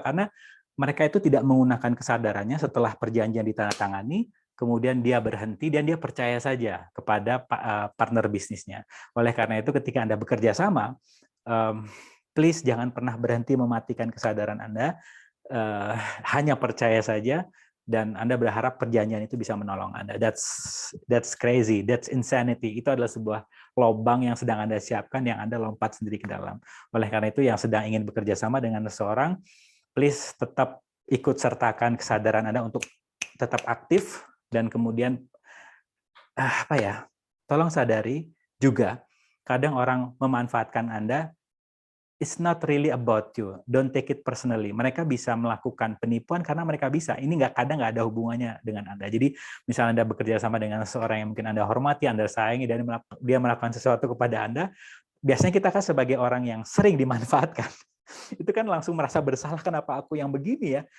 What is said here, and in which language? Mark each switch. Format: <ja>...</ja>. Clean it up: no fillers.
<id>Karena mereka itu tidak menggunakan kesadarannya setelah perjanjian ditandatangani, kemudian dia berhenti dan dia percaya saja kepada partner bisnisnya. Oleh karena itu, ketika Anda bekerja sama, please jangan pernah berhenti mematikan kesadaran Anda. Hanya percaya saja, dan Anda berharap perjanjian itu bisa menolong Anda.</id> <en>That's crazy, that's insanity.</en> <id>Itu adalah sebuah lubang yang sedang Anda siapkan, yang Anda lompat sendiri ke dalam. Oleh karena itu, yang sedang ingin bekerja sama dengan seseorang, please tetap ikut sertakan kesadaran Anda untuk tetap aktif, dan kemudian tolong sadari juga, kadang orang memanfaatkan Anda.</id> <en>It's not really about you. Don't take it personally.</en> <id>Mereka bisa melakukan penipuan karena mereka bisa. Ini kadang nggak ada hubungannya dengan Anda. Jadi, misalnya Anda bekerja sama dengan seorang yang mungkin Anda hormati, Anda sayangi, dan dia melakukan sesuatu kepada Anda, biasanya kita kan sebagai orang yang sering dimanfaatkan, itu kan langsung merasa bersalah, kenapa aku yang begini ya?</id>